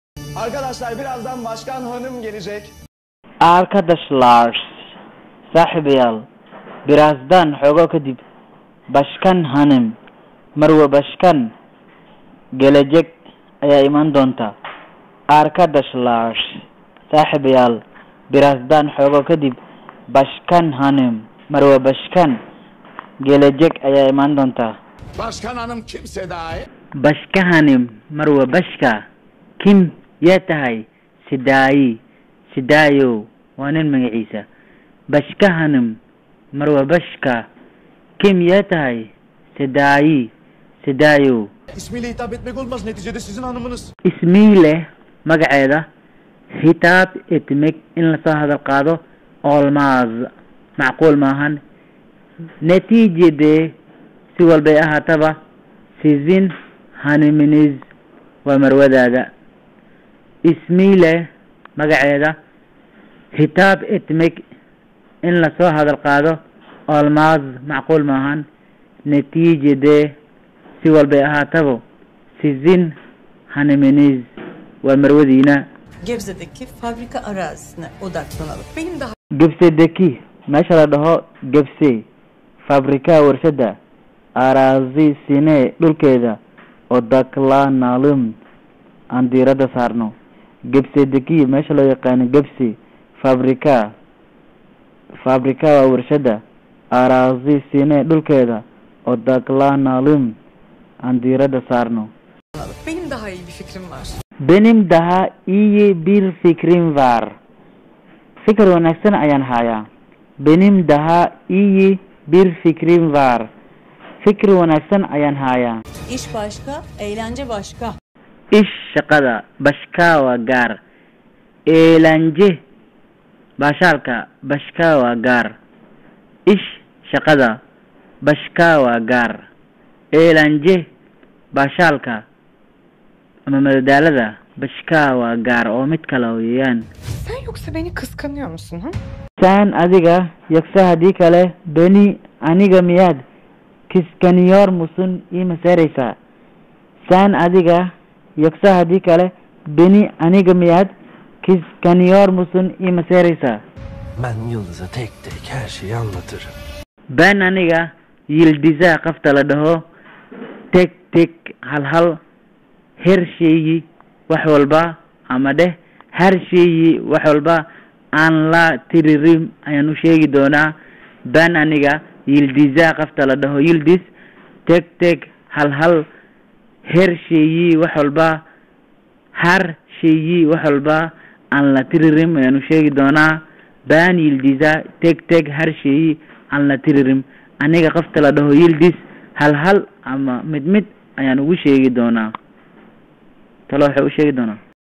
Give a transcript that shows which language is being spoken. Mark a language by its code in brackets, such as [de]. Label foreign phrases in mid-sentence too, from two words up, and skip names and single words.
[tr] Arkadaşlar birazdan Başkan Hanım gelecek. [so] Arkadaşlar, saaxiibayaal, birazdan xoogaa kadib [tr] Başkan Hanım, [so] Marwe Başkan gelecek ayaa iman doonta. Arkadaşlar, saaxiibayaal, birazdan xoogaa kadib [tr] Başkan Hanım, [so] Marwe Başkan gelecek ayaa iman doonta. [tr] Başkan Hanım kimse dahi. Başka Hanım, [so] Marwe Başka, kim yaa tahay? Sidaayo waa nin magaciisa. [tr] Başka Hanım, [so] Marwe Başka, kim yaa tahay? Sidaayo. [tr] İsmiyle hitap etmek olmaz, neticede sizin hanımınız. [so] Ismiile magaceeda [tr] hitap etmek [so] in lasoo hadal qaado olmaz, macquul maahan. Natiijade si walbay ahaataba [tr] sizin haniminiz [so] waa marwadaada. Ismiile magaceeda [tr] hitap etmek [so] in lasoo hadal qaado olmaz, macquul maahan. Natiijade si walbay ahaataba [tr] sizin haniminiz [so] waa marwadiina. [tr] Gebze'deki fabrika arazisine odaklanalım. Benim daha [so] Gebze'deki meesha la dhaho Gebze fabrika warshada araazisine dhulkeeda odaklanalım aan diirada saarno. Gebze'deki meesha loo yaqaano Gebze fabrika waa warshada araazisine dhulkeeda odaklanalım aan diirada saarno. [tr] benim daha iyi bir fikrim var. Benim daha iyi bir fikrim var. [so] Fikir wanaagsan ayaan hayaa. [tr] Benim daha iyi bir fikrim var. [so] Fikir wanaagsan ayaan hayaa. [tr] İş başka, eğlence başka. [so] İş shaqada bashka waa gaar. Eğlence bashaalka bashka waa gaar. İş shaqada bashka waa gaar. Eğlence bashaalka ama madadaalada bashka waa gaar oo mid kale weeyaan. [tr] Sen yoksa beni kıskanıyor musun ha? [so] Sen adiga yoksa haddii kale beni aniga miyaad [tr] kiskaniyor musun [so] ii maseeraysaa? Sen adiga yoksa haddii kale beni aniga miyaad [tr] kiskaniyor musun [so] ii maseeraysaa? [tr] Ben Yıldız'a tek tek her şeyi anlatırım. [so] Ben aniga Yıldız'a qofta la dhaho [tr] tek tek [so] hal [tr] her sheeyi [so] wax walba ama dheh [tr] her sheeyi [so] wax walba aan la tiririm ayaan u sheegi doonaa. Ben aniga Yıldız'a qofta la dhaho Yıldız [tr] tek tek [so] hal [tr] her sheeyi [so] wax walba aan la tiririm ayaan u sheegi doonaa. [tr] Ben Yıldız'a tek tek her sheeyi [so] aan la tiririm. Aniga qofta la dhaho Yıldız hal ama mid ayaan ugu sheegi doonaa. Talo waxay u sheegi doonaa